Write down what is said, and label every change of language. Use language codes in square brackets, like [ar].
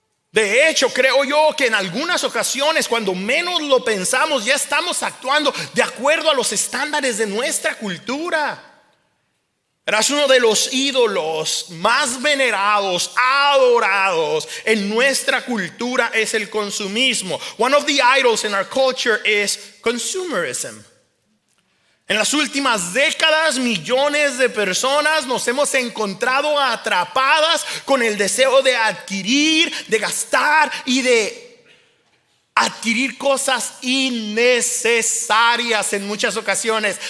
[es] De hecho, creo yo que en algunas ocasiones, cuando menos lo pensamos, ya estamos actuando de acuerdo a los estándares de nuestra cultura. Eras uno de los ídolos más venerados, adorados en nuestra cultura es el consumismo. [en] One of the idols in our culture is consumerism. [es] En las últimas décadas, millones de personas nos hemos encontrado atrapadas con el deseo de adquirir, de gastar y de adquirir cosas innecesarias en muchas ocasiones.